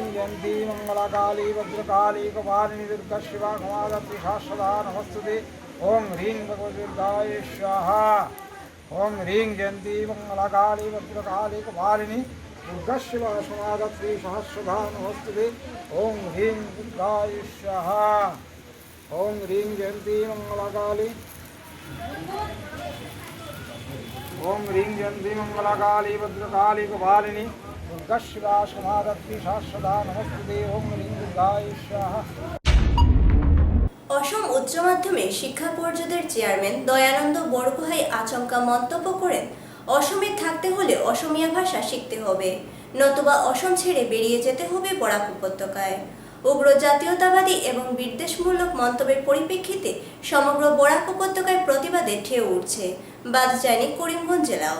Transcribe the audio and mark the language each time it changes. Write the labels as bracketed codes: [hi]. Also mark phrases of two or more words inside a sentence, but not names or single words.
[sa] जयंती मंगलकाली भद्रकाली कुमारिणी दुर्गा शिवा समाधत्रि सहस्रधा नमस्तुते ओम ह्रीं भगवती दुर्गायै स्वाहा ओम ह्रीं जयंती मंगलकाली भद्रकाली कुमारिणी दुर्गा शिवा समाधत्रि सहस्रधा नमस्तुते ओम ह्रीं दुर्गायै स्वाहा ओम ह्रीं जयंती मंगलकाली ओम ह्रीं जयंती मंगलकाली भद्रकाली कुमारिणी दुर्गा शिवा समाधत्रि सहस्रधा नमस्तुते ओम ह्रीं दुर्गायै स्वाहा। [bn] অসম উচ্চ মাধ্যমিক শিক্ষা পর্ষদের চেয়ারম্যান দয়ানন্দ বরগোহাঁই আচমকা মন্তব্য করেন, অসমে থাকতে হলে অসমীয়া ভাষা শিখতে হবে, নতুবা অসম ছেড়ে বেরিয়ে যেতে হবে বরাক উপত্যকায়। উগ্র জাতীয়তাবাদী এবং বিদ্বেষমূলক মন্তব্যের পরিপ্রেক্ষিতে সমগ্র বরাক উপত্যকায় প্রতিবাদে ঢেউ উঠছে, বাদ যায়নি করিমগঞ্জ জেলাও।